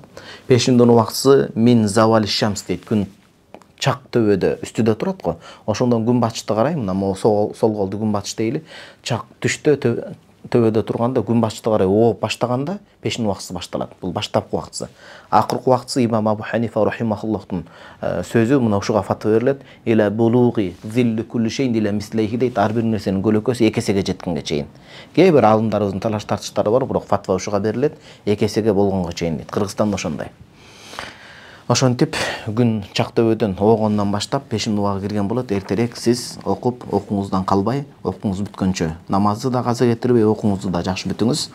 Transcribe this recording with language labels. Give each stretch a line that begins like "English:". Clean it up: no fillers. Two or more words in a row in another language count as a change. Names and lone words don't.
Kyrgyz: Пешимдин убактысы
Arabic: من زوال الشمس
Kyrgyz: дейт. Күн чак төбөдө үстүдө турат го. Ошондон күн батышты карайм, мына сол колду күн батыш дейли. Чак түштө төбөдө турганда күн батышты карай ооп баштаганда пешимдин убактысы башталат. Бул баштапкы убактысы. Акыркы убактысы имам Абу Ханифа рахимахуллахтын сөзү, мына ушуга фатва берилет.
Arabic: إلى بلوغ ظل كل شيء إلى مثليه дейт.
Kyrgyz: Ар бир нерсенин көлөкөсү 2 эсеге жеткенге чейин. Кээ бир алымдарыбыздын талаш тартыштары бар, бирок фатва ушуга берилет. 2 эсеге болгонго чейин дейт. Кыргызстанда ошондой. Ошентип күн чак төбөдөн оогондон баштап пешимдин убагы кирген болот. Эртерээк сиз окуп, окууңуздан калбай, окууңуз бүткөнчө намазды да каза кетирбей, окууңузду да жакшы бүтүңүз.